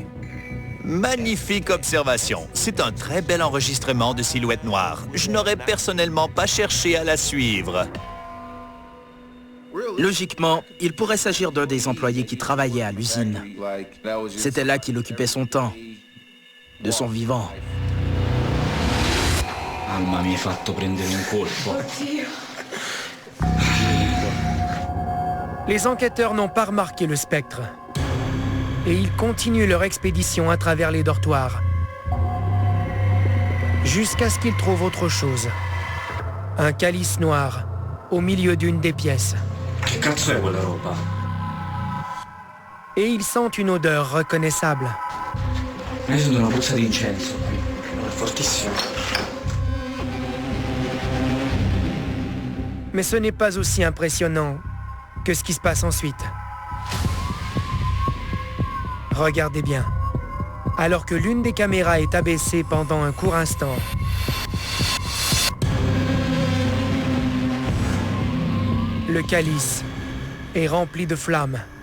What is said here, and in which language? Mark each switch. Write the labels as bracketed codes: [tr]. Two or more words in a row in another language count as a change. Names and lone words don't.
[fr] Magnifique observation. C'est un très bel enregistrement de silhouette noire. Je n'aurais personnellement pas cherché à la suivre. Logiquement, il pourrait s'agir d'un des employés qui travaillait à l'usine. C'était là qu'il occupait son temps, de son vivant. [it] Alma, mi hai fatto prendere un colpo. [fr] Les enquêteurs n'ont pas remarqué le spectre. Et ils continuent leur expédition à travers les dortoirs. Jusqu'à ce qu'ils trouvent autre chose. Un calice noir au milieu d'une des pièces. [it] Che cazzo è quella roba? [fr] Et ils sentent une odeur reconnaissable. [it] Io sento una puzza di incenso qui, è fortissimo. [fr] Mais ce n'est pas aussi impressionnant que ce qui se passe ensuite. Regardez bien. Alors que l'une des caméras est abaissée pendant un court instant, le calice est rempli de flammes.